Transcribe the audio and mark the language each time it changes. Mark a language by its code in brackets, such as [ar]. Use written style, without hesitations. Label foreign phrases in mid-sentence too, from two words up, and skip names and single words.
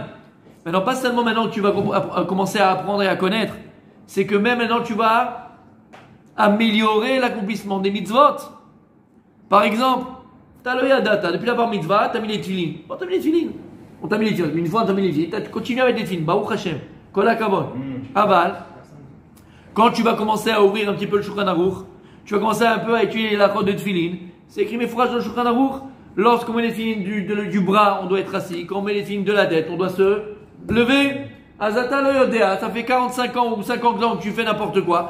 [fr] Maintenant, pas seulement maintenant que tu vas commencer à apprendre et à connaître, c'est que même maintenant tu vas améliorer l'accomplissement des mitzvot. Par exemple, tu as le yadata, depuis la bar mitzvah, tu as mis les tefilin. Bon, tu as mis les tefilin. On t'a mis les tefilin. Une fois, on t'a mis les tefilin. Tu continues avec les tefilin. [he] ברוך השם. כל הכבוד. אבל. [fr] Quand tu vas commencer à ouvrir un petit peu le Shulchan Aruch, tu vas commencer un peu à étudier la code de tefilin. C'est écrit mes phrases dans le Shulchan Aruch. Lorsqu'on met les tefilin du bras, on doit être assis. Quand on met les tefilin de la tête, on doit se lever. [he] ואתה לא יודע, [fr] ça fait 45 ans ou 50 ans que tu fais n'importe quoi.